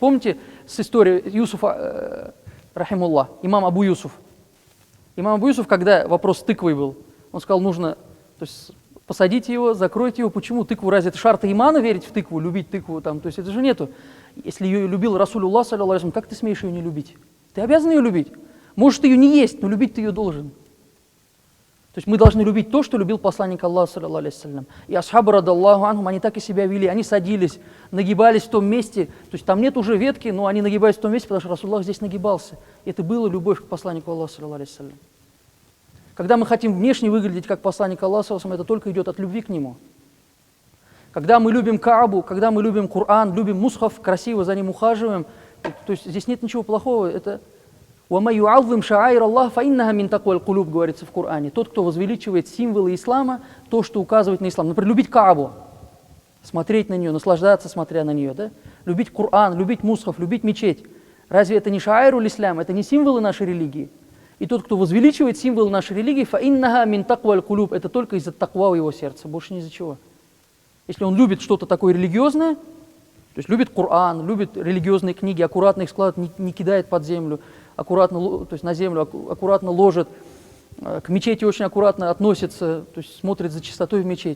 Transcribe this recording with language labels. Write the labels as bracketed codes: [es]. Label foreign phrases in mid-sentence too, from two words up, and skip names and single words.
[ru] Помните с историей Юсуфа, рахимуллах, имам Абу Юсуф? Имам Абу Юсуф, когда вопрос с тыквой был, он сказал, нужно, то есть, посадите его, закройте его. Почему тыкву? Разве это [ar] شرط الإيمان [ru] верить в тыкву, любить тыкву? Там, то есть это же нету. Если ее любил Расулуллах, [ar] صلى الله عليه وسلم, [ru] как ты смеешь ее не любить? Ты обязан ее любить. Может, ты ее не есть, но любить ты ее должен. То есть мы должны любить то, что любил посланник Аллаха, [ar] صلى الله عليه وسلم. [ru] И асхабы, [ar] رضي الله عنهم, [ru] они так и себя вели. Они садились, нагибались в том месте. То есть там нет уже ветки, но они нагибались в том месте, потому что Расулуллах здесь нагибался. И это было любовь к посланнику Аллаха, [ar] صلى الله عليه وسلم. [ru] Когда мы хотим внешне выглядеть как посланник Аллаха, это только идет от любви к нему. Когда мы любим Каабу, когда мы любим Коран, любим мусхаф, красиво за ним ухаживаем, то есть здесь нет ничего плохого. [ar] Это ومن يعظم شعائر الله فإنها من تقوى القلوب», [ru] говорится в Коране. Тот, кто возвеличивает символы ислама, то, что указывает на ислам. Например, любить Каабу, смотреть на нее, наслаждаться, смотря на нее. Да? Любить Коран, любить мусхаф, любить мечеть. Разве это не [ar] شعائر الإسلام, [ru] это не символы нашей религии? И тот, кто возвеличивает символ нашей религии, [ar] فإنها من تقوى القلوب, [ru] это только из-за таква в его сердце, больше ни из-за чего. Если он любит что-то такое религиозное, то есть любит Коран, любит религиозные книги, аккуратно их складывает, не кидает под землю, аккуратно, то есть на землю аккуратно ложит, к мечети очень аккуратно относится, то есть смотрит за чистотой в мечети.